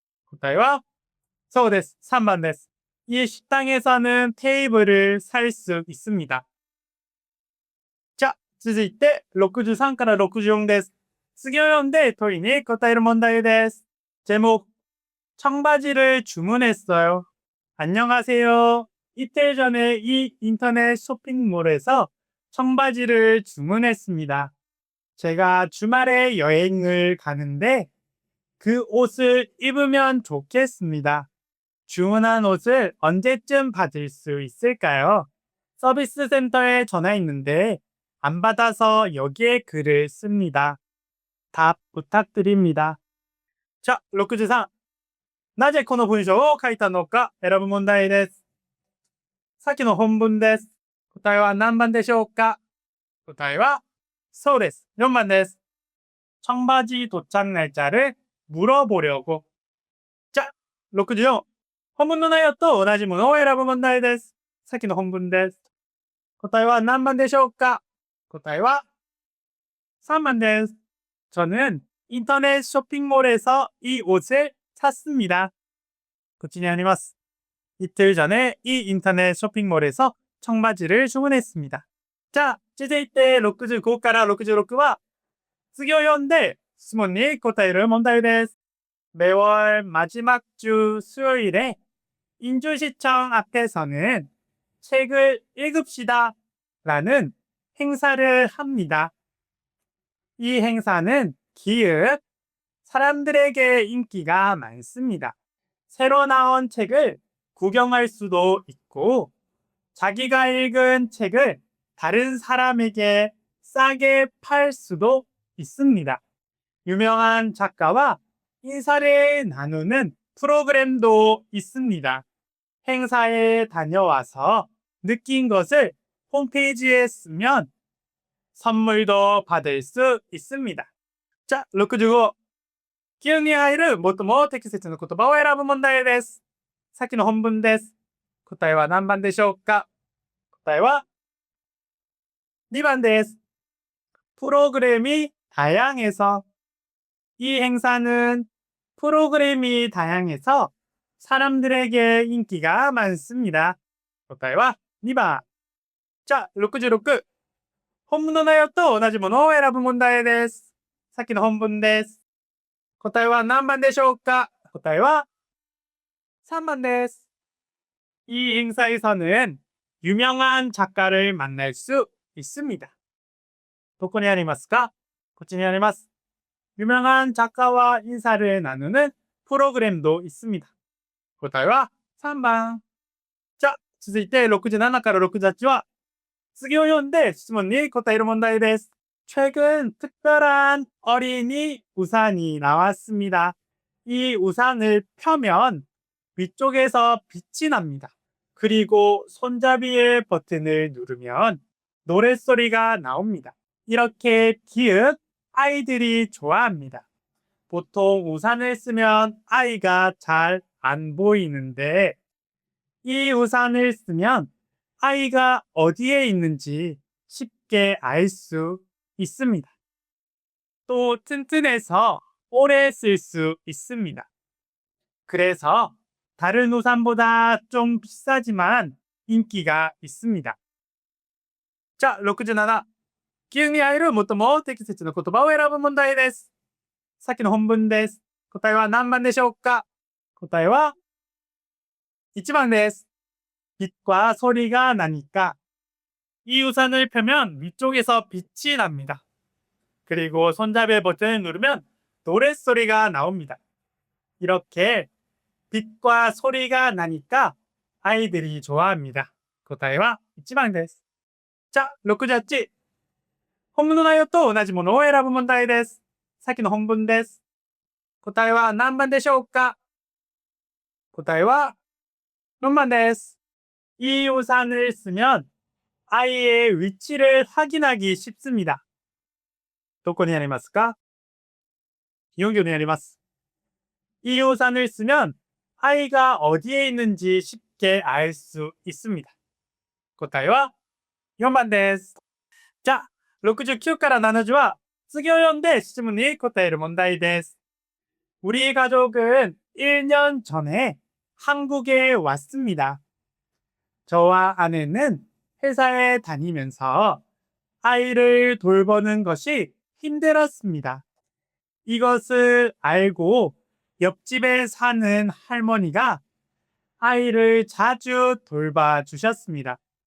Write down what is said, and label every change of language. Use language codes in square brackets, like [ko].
[ja] 答えはそうです。3番です。 [ko] 이 식당에서는 테이블을 살 수 있습니다. [ja] 자, 続いて63から64です。次を読んで問いに答える問題です。 [ko] 제목 청바지를 주문했어요. 안녕하세요. 이틀 전에 이 인터넷 쇼핑몰에서 청바지를 주문했습니다. 제가 주말에 여행을 가는데 그 옷을 입으면 좋겠습니다. 주문한 옷을 언제쯤 받을 수 있을까요? 서비스 센터에 전화했는데 안 받아서 여기에 글을 씁니다. 답 부탁드립니다. 자, 63. [ja] なぜこの文章を書いたのか選ぶ問題です。さっきの本文です。答えは何番でしょうか？答えはそうです。4番です。 [ko] 청바지 도착 날짜를 물어보려고. 자, 64. [ja] 本文の内容と同じものを選ぶ問題です。さっきの本文です。答えは何番でしょうか？答えは3番です。 [ko] 저는 인터넷 쇼핑몰에서 이 옷을 샀습니다. [ja] こっちにあります。 [ko] 이틀 전에 이 인터넷 쇼핑몰에서 청바지를 주문했습니다. [ja] 자, 続いて65から66は次を読んで質問に答える問題です。 [ko] 매월 마지막 주 수요일에 인주시청 앞에서는 책을 읽읍시다 라는 행사를 합니다. 이 행사는 기획, 사람들에게 인기가 많습니다. 새로 나온 책을 구경할 수도 있고 자기가 읽은 책을 다른 사람에게 싸게 팔 수도 있습니다. 유명한 작가와 인사를 나누는 프로그램도 있습니다. 행사에 다녀와서 느낀 것을 홈페이지에 쓰면 선물도 받을 수 있습니다. 자, 65. [ja] 記憶に入る最も適切な言葉を選ぶ問題です。さっきの本文です。答えは何番でしょうか？答えは2番です。 [ko] 프로그램이 다양해서. 이 행사는 프로그램이 다양해서 사람들에게 인기가 많습니다. [ja] 答えは2番。자, 66. 本文の内容と同じものを選ぶ問題です。さっきの本文です。答えは何番でしょうか？答えは3番です。 [ko] 이 행사에서는 유명한 작가를 만날 수 있습니다. [ja] どこにありますか？こっちにあります。 [ko] 유명한 작가와 인사를 나누는 프로그램도 있습니다. [ja] 答えは3番。 자, 続いて67から68は次を読んで質問に答える問題です。 [ko] 최근 특별한 어린이 우산이 나왔습니다. 이 우산을 펴면 위쪽에서 빛이 납니다. 그리고 손잡이의 버튼을 누르면 노랫소리가 나옵니다. 이렇게 기획 아이들이 좋아합니다. 보통 우산을 쓰면 아이가 잘 안 보이는데 이 우산을 쓰면 아이가 어디에 있는지 쉽게 알 수 있습니다. 또 튼튼해서 오래 쓸 수 있습니다. 그래서 다른 우산보다 좀 비싸지만 인기가 있습니다. 자, 67. [ja] 急に会える最も適切な言葉を選ぶ問題です。さっきの本文です。答えは何番でしょうか？答えは1번です. [ko] 빛과 소리가 나니까 이 우산을 펴면 위쪽에서 빛이 납니다. 그리고 손잡이 버튼을 누르면 노랫소리가 나옵니다. 이렇게 빛과 소리가 나니까 아이들이 좋아합니다. [ja] 答えは1番です.자, 68. 本文の内容と同じものを選ぶ問題です。さっきの本文です。答えは何番でしょうか？答えは4번です. [ko] 이 우산을 쓰면 아이의 위치를 확인하기 쉽습니다. [ja] どこにありますか? [ko] 기억에 [ja] あります. [ko] 이 우산을 쓰면 아이가 어디에 있는지 쉽게 알 수 있습니다. [ja] 答えは4번です. 자, 69から70は次を読んで質問に答える問題です. [ko] 우리 가족은 1년 전에 한국에 왔습니다. 저와 아내는 회사에 다니면서 아이를 돌보는 것이 힘들었습니다. 이것을 알고 옆집에 사는 할머니가 아이를 자주 돌봐주셨습니다.